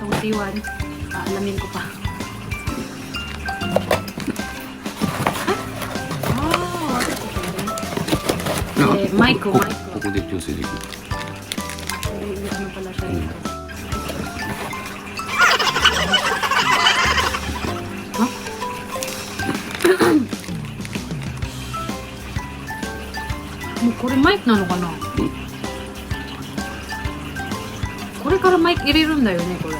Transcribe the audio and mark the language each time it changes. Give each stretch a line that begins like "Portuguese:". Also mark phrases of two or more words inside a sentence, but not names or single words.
Filipino: iwan. Alamin ko pa. Mic ko.
Japanese: ここで調整できる。
Filipino: Ano pala siya dito? Huh?
Japanese: これマイクなのかな？これからマイク入れるんだよね、これ。